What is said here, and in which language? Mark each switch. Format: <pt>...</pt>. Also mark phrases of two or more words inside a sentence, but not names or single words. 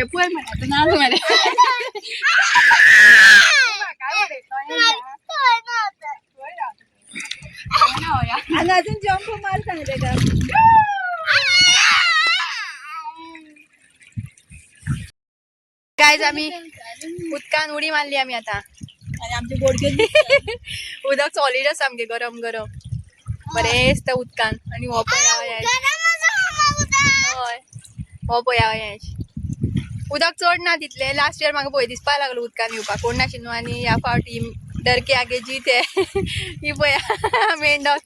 <kok>पळय म्हणटा नाच मरे.</kok> <mr>आणि अजून जंप मार सांगते का.</mr> <kok>गायज आमी उदकान उडी मारली आमी आता. आणि आमचे बोडके उदक सॉलिड आसा सामकें गरम गरम बरें दिसता उदकान. आनी हो पळया हय हो पळया हय उदक चड ना तितलें.</kok> <en>last year</en> <kok>म्हाका भंय दिसपा लागलो उदकान येवपाक, कोण नाशिल्लो. आनी ह्या फावटी</kok> <hi>डर के आगे जीत है.</hi> <kok>ही पळया मेंढोच.</kok>